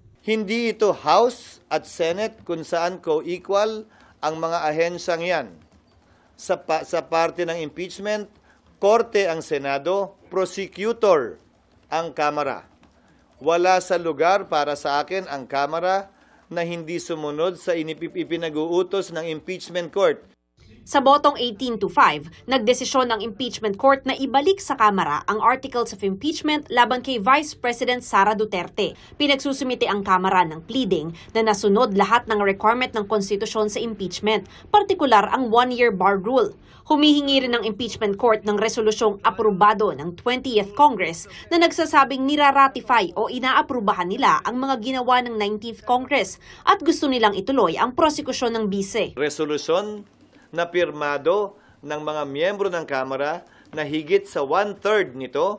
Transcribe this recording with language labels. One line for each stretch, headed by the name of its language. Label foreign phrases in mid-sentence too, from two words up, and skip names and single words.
Filipino: Hindi ito House at Senate kung saan co-equal ang mga ahensyang yan. Sa parte ng impeachment, korte ang Senado, prosecutor ang Kamara. Wala sa lugar para sa akin ang Kamara na hindi sumunod sa ipinag-uutos ng
English: impeachment court.
Filipino: Sa botong 18-5, nagdesisyon ang
English: impeachment court
Filipino: na ibalik sa Kamara ang
English: articles of impeachment
Filipino: laban kay Vice President Sara Duterte. Pinagsusumite ang Kamara ng pleading na nasunod lahat ng requirement ng konstitusyon sa impeachment, partikular ang
English: one-year bar rule.
Filipino: Humihingi rin ng
English: impeachment court
Filipino: ng resolusyong aprobado ng 20th Congress na nagsasabing niraratify o inaaprubahan nila ang mga ginawa ng 19th Congress at gusto nilang ituloy ang prosekusyon ng bise. Resolusyon na pirmado ng mga miyembro ng Kamara na higit sa 1/3 nito.